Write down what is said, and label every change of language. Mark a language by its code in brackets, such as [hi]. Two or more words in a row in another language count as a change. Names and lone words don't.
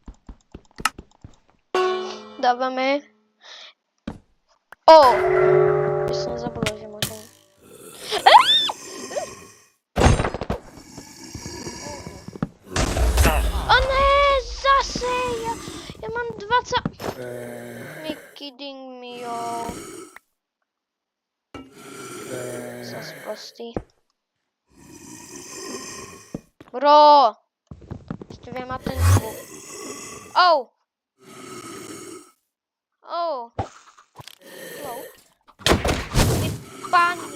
[sk] Dávame. Ja som zabudol, že môžem. Zase! Ja mám 20... [en] Me kidding me, yo. [sk] Som sprostý. [en] Bro! [sk] Ešte viem mať ten zvuk. Hello. Ty páni.